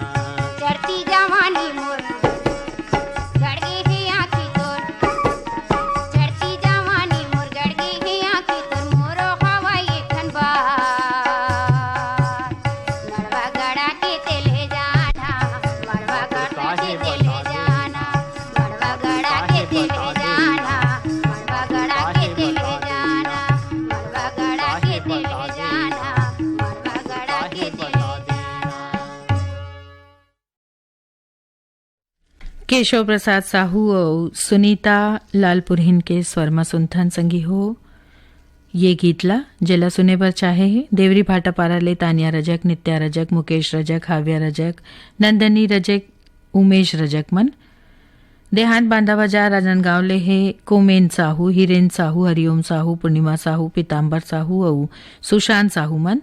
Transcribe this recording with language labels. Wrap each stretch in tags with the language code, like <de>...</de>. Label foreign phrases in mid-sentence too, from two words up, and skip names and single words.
<hne>चढ़ती जवानी मोर गड़गे है आँखी तोर, चढ़ती जवानी मोर गड़गे है आँखी तोर, मोरो हवाई ठनबा मड़वा गड़ा के तेले जाना, मड़वा गड़ा के तेले जाना, मड़वा गड़ा के तेले जाना, मड़वा गड़ा के तेले जाना, मड़वा गड़ा के तेले जाना, मड़वा गड़ा के तेले जाना। केशव प्रसाद साहू और सुनीता लालपुरहिन के स्वर सुनथन संगी हो ये गीतला जेला सुने बर चाहे है देवरी भाटापारा ले तानिया रजक, नित्या रजक, मुकेश रजक, हाव्या रजक, नंदनी रजक, उमेश रजक मन। देहांत बांधा बाजार राजनांदगांव ले है कोमेन साहू, हिरेन साहू, हरिओम साहू, पूर्णिमा साहू, पीताम्बर साहू और सुशांत साहू मन।</hne>